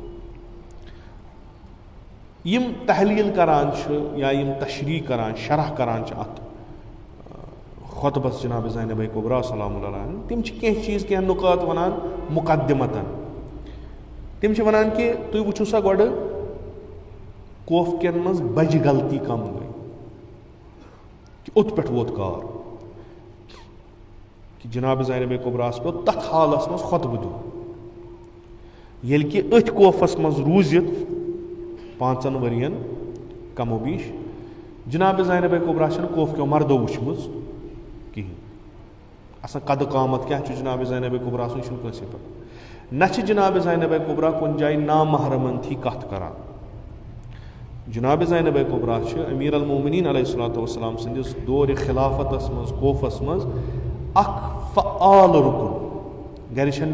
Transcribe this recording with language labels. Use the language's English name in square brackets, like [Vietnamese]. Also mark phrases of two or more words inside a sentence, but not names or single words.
[Kashmiri] یِم تحلیٖل کران چھِ یا یِم تشریح کران شرح کران چھِ اتھ خۄطبس جناب زینب کبریٰ [Arabic] سلام اللہ علیہ [Kashmiri] تِم چھِ کینٛہہ چیٖز کینٛہہ نُقات ونان مُقدمتن تِم چھِ ونان کہِ تُہۍ وٕچھِو سا گۄڈٕ خوف کٮ۪ن منٛز بجہِ غلطی کم گٔے کہِ اوٚت پٮ۪ٹھ ووت کار کہِ جناب زینب کبریٰ ہس پیوٚو تتھ حالس منٛز خۄطبہٕ دیُن ییٚلہِ کہِ أتھۍ خوفس منٛز روٗزِتھ 5 ؤرین کم و بیش جناب زینب کبریٰ چھنہٕ خوف کیو مردو وٕچھمٕژ کِہینۍ آسان قدٕ قامت کیاہ چھُ جناب زینب کبریٰ سُنٛد چھُنہٕ کٲنٛسے پتہ نہ چھِ جناب زینب کبریٰ کُنہِ جایہِ نامحرمن تھی کتھ کران جناب زینب کبریٰ چھِ [Arabic] امیٖر المومنیٖن علیہ الصلوۃ والسلام [Kashmiri] سٕنٛدِس دورِ خِلافتس منٛز خوفس منٛز اکھ فعال رُکُن گرِ چھنہٕ